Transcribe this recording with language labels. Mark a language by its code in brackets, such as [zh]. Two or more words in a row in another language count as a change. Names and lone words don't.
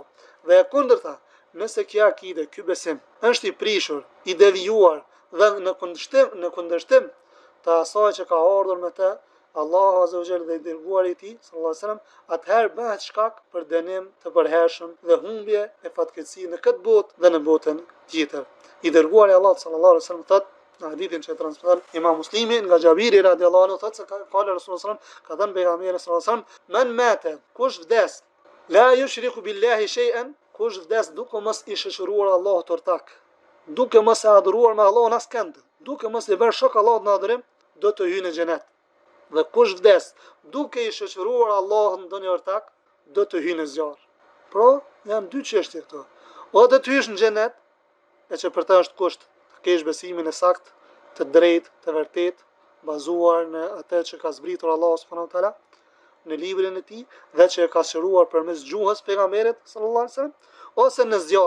[sq] Dhe e kundërta, nëse kjo akide, ky besim është i prishur, i devijuar dhe në kundërshtim të asaj që ka ardhur me të Allahu [ar] عز وجل [sq] dhe i dërguari i tij [ar] صلى الله عليه وسلم, [sq] atëherë bëhet shkak për dënim të përhershëm dhe humbje e fatkeqësi në këtë botë dhe në botën tjetër. I dërguari Allah [ar] صلى الله عليه وسلم [sq] thotë në hadithin që transmeton Imam Muslimi nga Xhabiri [ar] رضي الله عنه, [sq] thotë se ka thënë Rasulullah [ar] صلى الله عليه وسلم, [sq] ka thënë pejgamberi [ar] صلى الله عليه وسلم, "من مات, [sq] kush vdes, [ar] لا يشرك بالله شيئا", [sq] kush vdes duke mos i shoqëruar Allahut ortak, duke mos e adhuruar me Allahun askënd, duke mos i bërë shok Allahut në adhurim, do të hyjë në xhenet. Dhe kush vdes duke i shoqëruar Allahun ndonjë ortak, do të hyjë në zjarr. Pra, janë dy çështje këto. O do të hysh në xhenet, e që për të është kusht të kesh besimin e sakt, të drejtë, të vërtet, bazuar në atë që ka zbritur Allahu [ar] سبحانه وتعالى [sq] në librin e tij dhe që e ka shëruar përmes gjuhës pejgamberit [ar] صلى الله عليه وسلم, [sq] ose në zjarr.